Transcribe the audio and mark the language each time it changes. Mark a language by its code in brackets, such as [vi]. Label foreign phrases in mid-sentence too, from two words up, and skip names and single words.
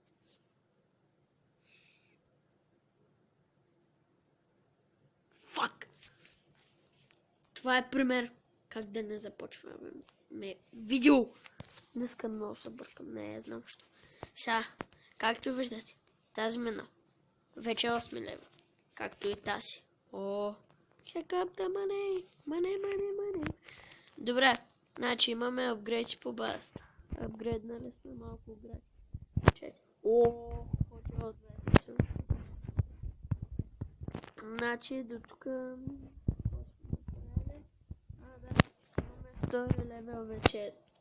[bg] Фак! Това е пример как да не започваме видео. Днеска много се бъркам, не знам що. Сега, както виждате, тази мина вече е 8 лева. Както и тази. О, [en] check up the money. [bg] Money. Добре, значи имаме апгрейди по базата. Апгрейднали сме малко град. Чекай. О, ходи от 20. Значи до тук... Да, имаме втори левел вече.